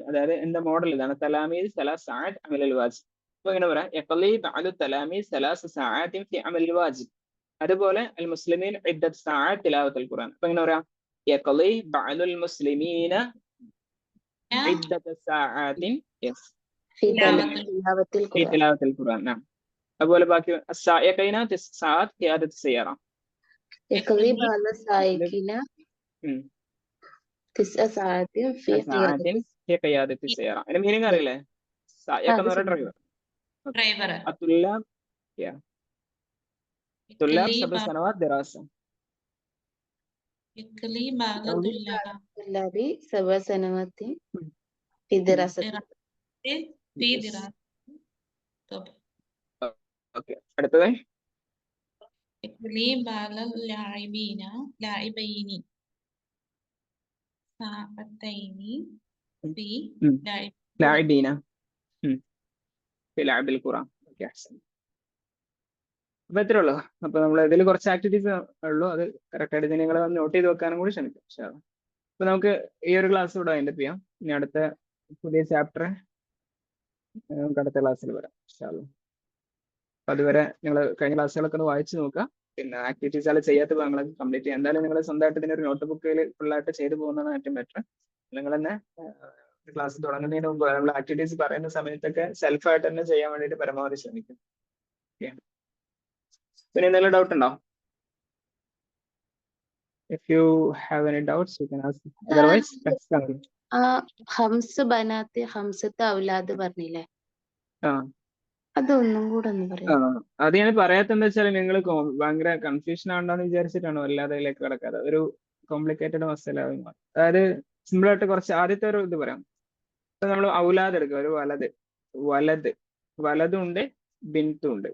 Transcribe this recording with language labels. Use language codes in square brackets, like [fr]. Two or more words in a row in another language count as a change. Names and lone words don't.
[ml] അതായത് എന്റെ മോഡൽ ഇതാണ്. [ar] تلاميذ ثلاث ساعات عمل الواجب. [ml] അപ്പൊ ഇങ്ങനെ പറയാം, [ar] يقضي بعض تلاميذ ثلاث ساعات في عمل الواجب. അതുപോലെ المسلمين عدة ساعات تلاوة القرآن. [ml] അപ്പൊ ഇങ്ങനെ പറയാം, [ar] يقضي بعض المسلمين عدة ساعات في تلاوة تلاوة في القرآن. تلاوة القرآن. نعم. [ml] അതുപോലെ ബാക്കി [ar] السائقين 9 ساعات قيادة السيارة. يقضي بعض السائقين ഉം. 9 ساعات في ساعات قيادة. في قيادة السيارة. [ml] അതിന്റെ മീനിങ് അറിയില്ലേ? സായിഖ് എന്ന് പറഞ്ഞ ഡ്രൈവർ. ഡ്രൈവർ. [ar] الطلاب طلاب 7 سنوات دراسة. يقلي بعض الطلاب طلاب 7 سنوات في دراسة. في دراسة. طب [ml] ഓക്കെ, അടുത്തത് [ar] يقلي بعض اللاعبين ساعتين في لعب لاعبين في لعب القرآن. [ml] ഓക്കെ, അഹ്സൻ. അപ്പൊ ഇത്രേ ഉള്ളൂ. അപ്പൊ നമ്മൾ ഇതിൽ കുറച്ച് ആക്ടിവിറ്റീസ് ഉള്ളൂ, അത് കറക്റ്റ് ആയിട്ട് നിങ്ങൾ നോട്ട് ചെയ്ത് വെക്കാനും കൂടി ശ്രമിക്കും. അപ്പൊ നമുക്ക് ഈ ഒരു ക്ലാസ് ഇവിടെ അതിൻ്റെ ചെയ്യാം. ഇനി അടുത്ത പുതിയ ചാപ്റ്റർ നമുക്ക് അടുത്ത ക്ലാസ്സിൽ വരാം. അപ്പൊ അതുവരെ നിങ്ങൾ കഴിഞ്ഞ ക്ലാസ്സുകളൊക്കെ ഒന്ന് വായിച്ചു നോക്കുക. പിന്നെ ആക്ടിവിറ്റീസ് എല്ലാം ചെയ്യാത്ത ഭാഗങ്ങളൊക്കെ കംപ്ലീറ്റ് ചെയ്യുക. എന്തായാലും നിങ്ങൾ സ്വന്തമായിട്ട് ഇതിനൊരു നോട്ട് ബുക്കിൽ ഫുള്ളായിട്ട് ചെയ്തു പോകുന്നതാണ് ഏറ്റവും ബെറ്റർ. നിങ്ങൾ തന്നെ ക്ലാസ് തുടങ്ങുന്നതിന് മുമ്പ് നമ്മൾ ആക്ടിവിറ്റീസ് പറയുന്ന സമയത്തൊക്കെ സെൽഫായിട്ട് തന്നെ ചെയ്യാൻ വേണ്ടിയിട്ട് പരമാവധി ശ്രമിക്കും. ഓക്കെ, പിന്നെ എന്തെങ്കിലും ഡൗട്ട് ഉണ്ടോ? [en] If you have any doubts, you can ask. Otherwise, let's continue. [ar] خمس بنات خمسة أولاد പറഞ്ഞില്ലേ, ആ [ml] അതൊന്നും കൂടെ ഒന്ന് പറയാം. അത് ഞാൻ പറയാത്തെന്താ വെച്ചാൽ നിങ്ങൾ ഭയങ്കര കൺഫ്യൂഷൻ ആണെന്ന് വിചാരിച്ചിട്ടാണോ അല്ലാതെ അതിലേക്ക് കിടക്കാതെ ഒരു കോംപ്ലിക്കേറ്റഡ് മസല. അതായത് സിമ്പിൾ ആയിട്ട് കുറച്ച് ആദ്യത്തെ ഒരു ഇത് പറയാം. ഇപ്പൊ നമ്മൾ ഔലാദ് എടുക്കുക, ഒരു വലതും ഉണ്ട് ബിൻത്തും ഉണ്ട്.